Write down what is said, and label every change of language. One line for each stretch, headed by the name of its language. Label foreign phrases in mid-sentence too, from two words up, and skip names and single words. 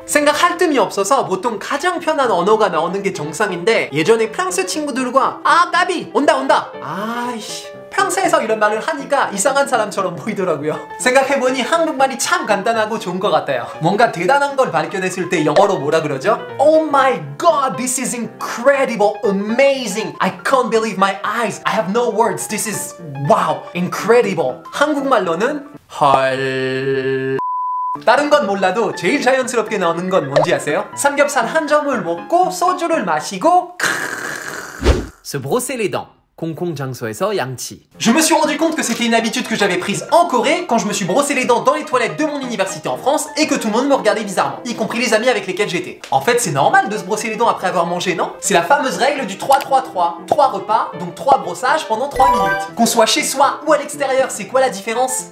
Korean: 생각할 틈이 없어서 보통 가장 편한 언어가 나오는 게 정상인데 예전에 프랑스 친구들과 아 까비 온다 아이씨 프랑스에서 이런 말을 하니까 이상한 사람처럼 보이더라고요. 생각해보니 한국말이 참 간단하고 좋은 것 같아요. 뭔가 대단한 걸 발견했을 때 영어로 뭐라 그러죠?
English: Oh my god, this is incredible, amazing. I can't believe my eyes. I have no words. This is wow, incredible.
Korean: 한국말로는 헐... 다른 건 몰라도 제일 자연스럽게 나오는 건 뭔지 아세요? 삼겹살 한 점을 먹고 소주를 마시고
French: Se brosser les dents.
Korean: 콩콩 장소에서 양치.
French: Je me suis rendu compte que c'était une habitude que j'avais prise en Corée quand je me suis brossé les dents dans les toilettes de mon université en France et que tout le monde me regardait bizarrement, y compris les amis avec lesquels j'étais. En fait, c'est normal de se brosser les dents après avoir mangé, non? C'est la fameuse règle du 3-3-3. 3 repas, donc 3 brossages pendant 3 minutes. Qu'on soit chez soi ou à l'extérieur, c'est quoi la différence?